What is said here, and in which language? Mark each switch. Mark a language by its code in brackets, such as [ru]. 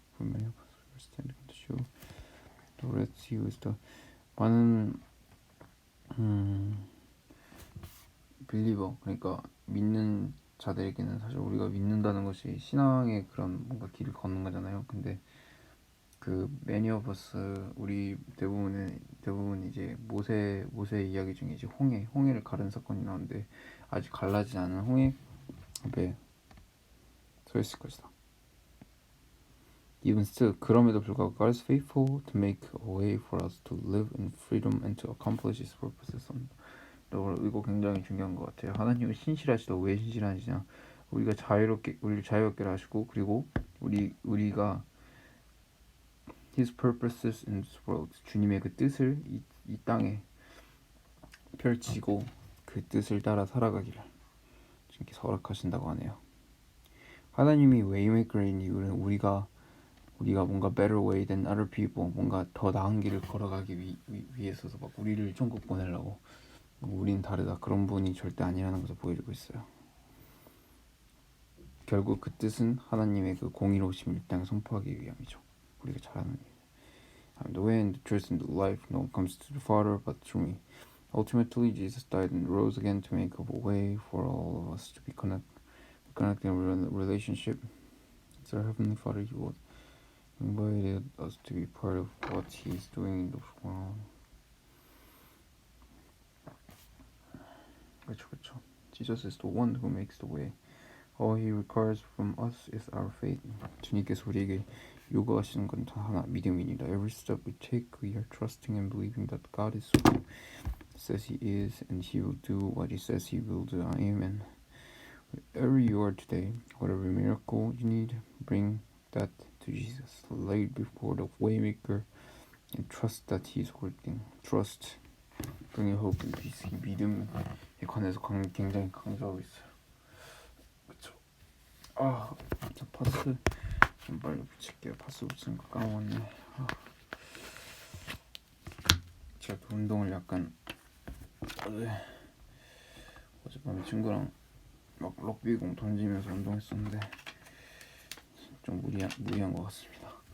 [en] For many of us, we are standing on the shore. The Red Sea is the [ko] 많은 빌리버 그러니까 믿는 자들에게는 사실 우리가 믿는다는 것이 신앙의 그런 뭔가 길을 걷는 거잖아요. 근데 그 [en] many of us [ko] 우리 대부분 이제 모세 이야기 중에 이제 홍해를 가른 사건이 나오는데 아직 갈라지지 않은 홍해 앞에 서 있을 것이다. [en] Even still, [ko] 그럼에도 불구하고 [en] God is faithful to make a way for us to live in freedom and to accomplish His purposes. [ko] 이거 굉장히 중요한 것 같아요. 하나님은 신실하시다. 왜 신실하시냐? 우리를 자유롭게 하시고 그리고 우리가 [en] His purposes in this world, [ko] 주님의 그 뜻을 이 땅에 펼치고 그 뜻을 따라 살아가기를 이렇게 허락하신다고 하네요. 하나님이 웨이메이커인 이유는 우리가 뭔가 [en] better way than other people, [ko] 뭔가 더 나은 길을 걸어가기 위해서서 막 우리를 천국 보내려고 우린 다르다 그런 분이 절대 아니라는 것을 보여주고 있어요. 결국 그 뜻은 하나님의 그 공의로우심을 이 땅에 선포하기 위함이죠. 우리가 잘하는 일. [en] I'm the way and the truth and the life. No one comes to the Father but through me. Ultimately, Jesus died and rose again to make a way for all of us to be connected in relationship. It's our Heavenly Father. He would invited us to be part of what He's doing in the world. 그렇죠. Jesus is the one who makes the way. All He requires from us is our faith. 주님께서 우리에게 요구하시는 건 다 하나 믿음입니다. Every step we take, we are trusting and believing that God is who He says He is, and He will do what He says He will do. Amen. Wherever you are today, whatever miracle you need, bring that to Jesus. Lay it before the Waymaker and trust that He is working. Trust, bring hope and peace. [ko] 이 믿음에 관해서 굉장히 강조하고 있어요. 그쵸? 저 파스 좀 빨리 붙일게요. 파스 붙이는 거 까먹었네. 제가 또 운동을 약간 어젯밤에 친구랑 막 럭비공 던지면서 운동했었는데 좀 무리한 것 같습니다.